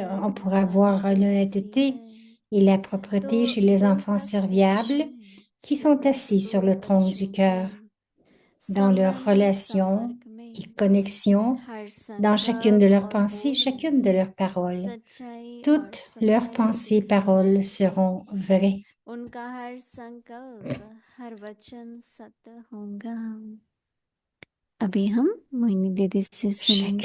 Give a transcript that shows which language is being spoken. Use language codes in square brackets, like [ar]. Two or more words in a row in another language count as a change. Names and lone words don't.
[fr] On pourra voir l'honnêteté et la propreté chez les enfants serviables qui sont assis sur le trône du cœur, dans leurs relations et connexions, dans chacune de leurs pensées, chacune de leurs paroles. Toutes leurs pensées et paroles seront vraies. [hi] उनका हर संकल्प हर वचन सत्य होगा। अभी हम मोहिनी दीदी से सुनेंगे।